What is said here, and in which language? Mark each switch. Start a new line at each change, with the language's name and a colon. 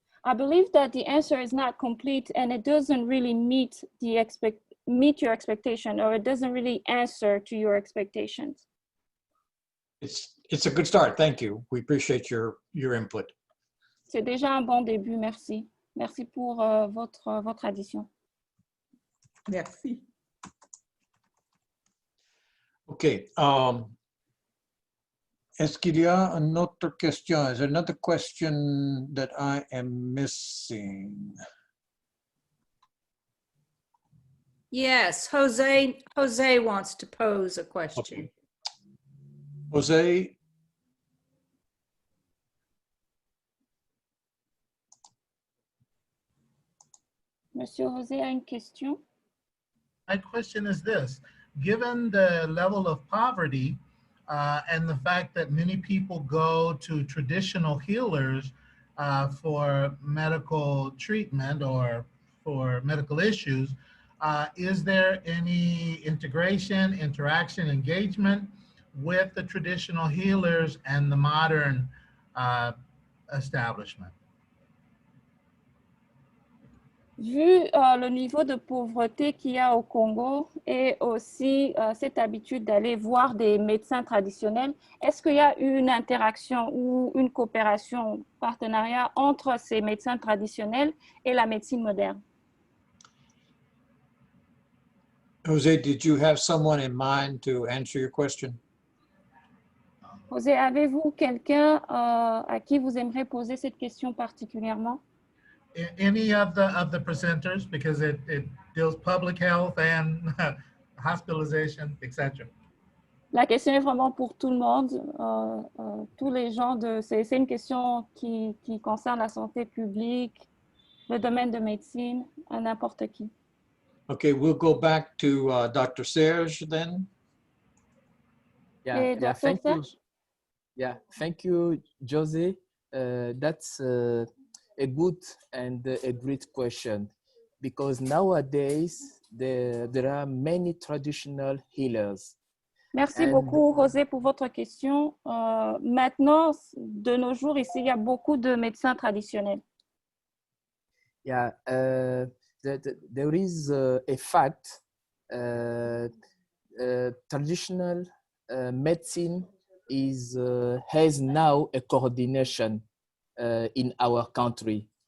English: I believe that the answer is not complete and it doesn't really meet your expectation, or it doesn't really answer to your expectations. It's a good start. Thank you. We appreciate your input.
French: C'est déjà un bon début, merci. Merci pour votre addition. Merci.
English: OK.
French: Est-ce qu'il y a une autre question?
English: Is there another question that I am missing? Yes, Jose wants to pose a question. Okay. Jose?
French: Monsieur José a une question.
English: My question is this: given the level of poverty and the fact that many people go to traditional healers for medical treatment or for medical issues, is there any integration, interaction, engagement with the traditional healers and the modern establishment?
French: Vu le niveau de pauvreté qu'il y a au Congo et aussi cette habitude d'aller voir des médecins traditionnels, est-ce qu'il y a une interaction ou une coopération, partenariat entre ces médecins traditionnels et la médecine moderne?
English: Jose, did you have someone in mind to answer your question?
French: José, avez-vous quelqu'un à qui vous aimeriez poser cette question particulièrement?
English: Any of the presenters, because it deals public health and hospitalization, etc.
French: La question est vraiment pour tout le monde, tous les gens. C'est une question qui concerne la santé publique, le domaine de médecine, à n'importe qui.
English: Okay, we'll go back to Dr. Serge then. Yeah, thank you. Yeah, thank you, Jose. That's a good and a great question, because nowadays there are many traditional healers.
French: Merci beaucoup, José, pour votre question. Maintenant, de nos jours, ici, il y a beaucoup de médecins traditionnels.
English: Yeah, there is a fact, traditional medicine has now a coordination in our country.